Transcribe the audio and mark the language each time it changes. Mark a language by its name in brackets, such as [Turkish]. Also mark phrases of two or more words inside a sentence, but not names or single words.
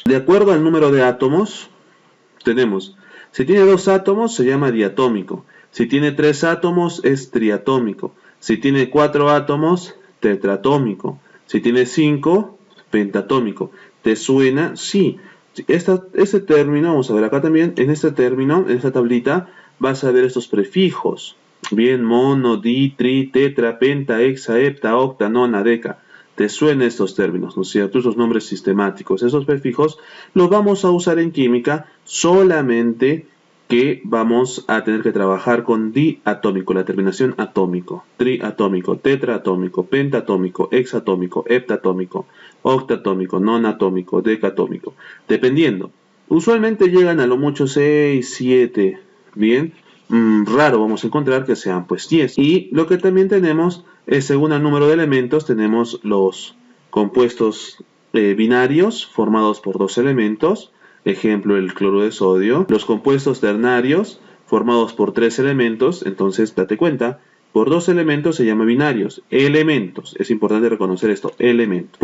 [Spanish] De acuerdo al número de átomos, tenemos, si tiene 2 átomos se llama diatómico, si tiene 3 átomos es triatómico, si tiene 4 átomos, tetratómico, si tiene 5, pentatómico. ¿Te suena? Sí. Este término, vamos a ver acá también, en este término, en esta tablita, vas a ver estos prefijos. Bien, mono, di, tri, tetra, penta, hexa, hepta, octa, nona, deca. ¿Te suenan estos términos, no es cierto? Esos nombres sistemáticos, esos prefijos los vamos a usar en química solamente que vamos a tener que trabajar con diatómico, la terminación atómico, triatómico, tetraatómico, pentatómico, hexatómico, heptatómico, octatómico, nonatómico, decatómico, dependiendo. Usualmente llegan a lo mucho 6, 7, bien. Raro vamos a encontrar que sean pues 10. Y lo que también tenemos es, según el número de elementos, tenemos los compuestos binarios formados por 2 elementos, ejemplo el cloruro de sodio, los compuestos ternarios formados por 3 elementos, entonces date cuenta, por 2 elementos se llama binarios, elementos, es importante reconocer esto, elementos.